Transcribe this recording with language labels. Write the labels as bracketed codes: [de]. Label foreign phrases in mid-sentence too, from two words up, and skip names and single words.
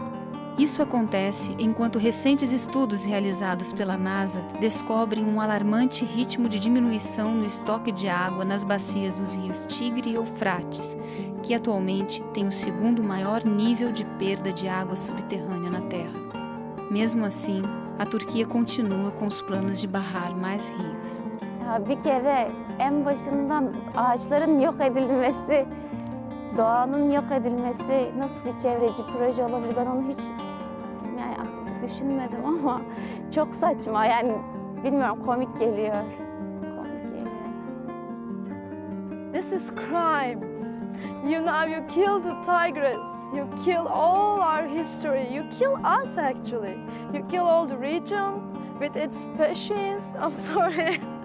[pt] Isso acontece enquanto recentes estudos realizados pela NASA descobrem um alarmante ritmo de diminuição no estoque de água nas bacias dos rios Tigre e Eufrates, que atualmente tem o segundo maior nível de perda de água subterrânea na Terra. Mesmo assim, a Turquia continua com os planos de barrar mais rios. [tr] Bir kere en başından ağaçların yok edilmesi, doğanın yok edilmesi nasıl bir çevreci proje olabilir? Ben onu hiç düşünmedim ama çok saçma. Yani bilmiyorum, komik geliyor. [en] This is crime. You kill the tigress, you kill all our history, you kill us actually. You kill all the region with its species. I'm sorry.